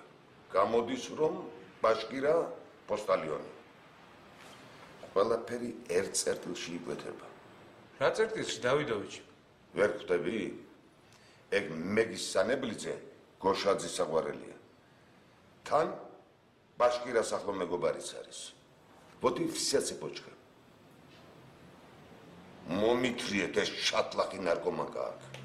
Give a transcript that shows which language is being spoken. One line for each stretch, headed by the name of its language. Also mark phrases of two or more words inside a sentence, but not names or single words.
Georgian: გამოდის რომ ბაშკირა პოსტალიონი. ყველაფერი ერთ წერტილში იკვეთება. რა წერტილში, დავიდოვიჩი? ვერ ხვდები? ეგ მეგისანებლიძე გოშაძის საყვარელია. თან ბაშკირას ახლო მეგობარიც არის.
Russian: Вот и вся цепочка.
Georgian: მომითრიეთ ეს შატლახი ნარკომანკა აქ.